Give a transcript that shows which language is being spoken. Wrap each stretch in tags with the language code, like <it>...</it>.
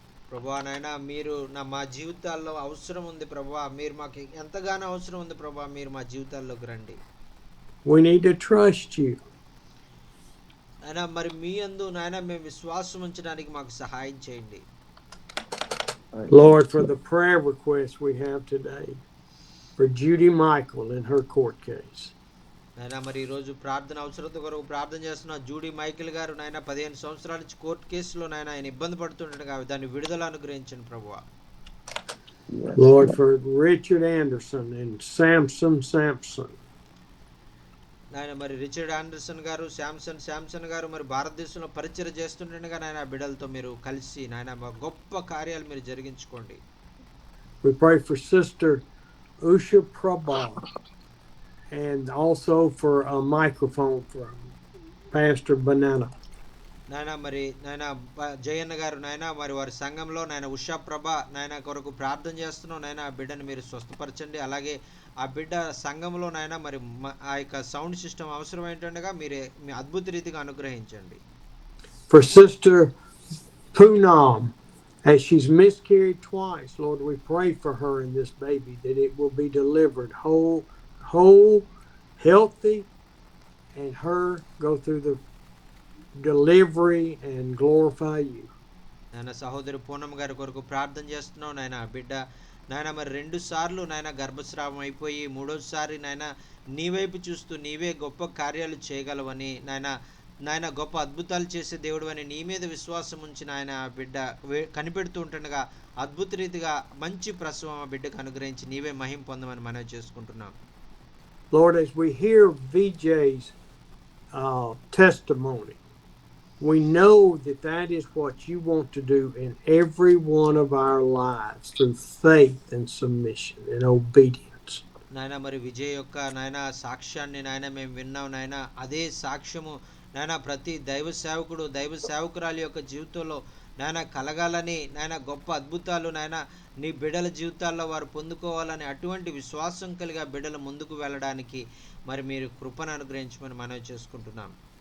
<te>ప్రభా నాయన మీరు మా జీవితాల్లో అవసరం ఉంది ప్రభా. మీరు మాకు ఎంతగానో అవసరం ఉంది ప్రభా. మీరు మా జీవితాల్లోకి రండి.</te> <en>We need to trust you.</en> <te>నాయన మరి మీ యందు నాయన మేము విశ్వాసం ఉంచడానికి మాకు సహాయం చేయండి.</te> <en>Lord, for the prayer request we have today for Judy Michael in her court case.</en> <te>నాయన మరి ఈరోజు ప్రార్థన అవసరత కొరకు ప్రార్థన చేస్తున్న జూడీ మైకిల్ గారు నాయన 15 సంవత్సరాల నుంచి కోర్టు కేసులో నాయన ఆయన ఇబ్బంది పడుతుండగా దాన్ని విడుదల అనుగ్రహించండి ప్రభువా.</te> <en>Lord, for Richard Anderson and Samson.</en> <te>నాయన మరి రిచర్డ్ ఆండర్సన్ గారు శాంసన్ గారు మరి భారతదేశంలో పరిచయం చేస్తుండగా నాయన బిడ్డలతో మీరు కలిసి నాయన గొప్ప కార్యాలు మీరు జరిగించుకోండి.</te> <en>We pray for Sister Usha Prabha and also for a microphone for Pastor Banana.</en> <te>నాయన మరి నాయన జయన్న గారు నాయన మరి వారి సంఘంలో నాయన ఉషా ప్రభ నాయన కొరకు ప్రార్థన చేస్తున్నాం నాయన. ఆ బిడ్డను మీరు స్వస్థపరచండి. అలాగే ఆ బిడ్డ సంఘంలో నాయన మరి ఆ యొక్క సౌండ్ సిస్టమ్ అవసరం ఏంటండగా మీరే మీ అద్భుత రీతిగా అనుగ్రహించండి.</te> <en>For Sister Poonam, as she's miscarried twice, Lord, we pray for her and this baby that it will be delivered whole, healthy, and her go through the delivery and glorify you.</en> <te>నాయన సహోదరి పూనమ్ గారి కొరకు ప్రార్థన చేస్తున్నాం నాయన. బిడ్డ నాయన మరి 2 సార్లు నాయన గర్భస్రావం అయిపోయి 3వసారి నాయన నీ వైపు చూస్తూ నీవే గొప్ప కార్యాలు చేయగలవని నాయన గొప్ప అద్భుతాలు చేసే దేవుడు అని నీ మీద విశ్వాసం ఉంచి నాయన బిడ్డ కనిపెడుతూ ఉంటుండగా అద్భుత రీతిగా మంచి ప్రసవం ఆ బిడ్డకు అనుగ్రహించి నీవే మహిమ పొందమని మనవి చేసుకుంటున్నాం.</te> <en>Lord, as we hear VJ's testimony. We know that that is what you want to do in every one of our lives through faith and submission and obedience.</en> <te>నాయన మరి విజయ్ యొక్క నాయన సాక్ష్యాన్ని నాయన మేము విన్నాం నాయన. అదే సాక్ష్యము నాయన ప్రతి దైవ సేవకుడు దైవ సేవకురాలి యొక్క జీవితంలో నాయన కలగాలని, నాయన గొప్ప అద్భుతాలు నాయన నీ బిడ్డల జీవితాల్లో వారు పొందుకోవాలని, అటువంటి విశ్వాసం కలిగి బిడ్డలు ముందుకు వెళ్ళడానికి మరి మీరు కృపను అనుగ్రహించమని మనవి చేసుకుంటున్నాం.</te>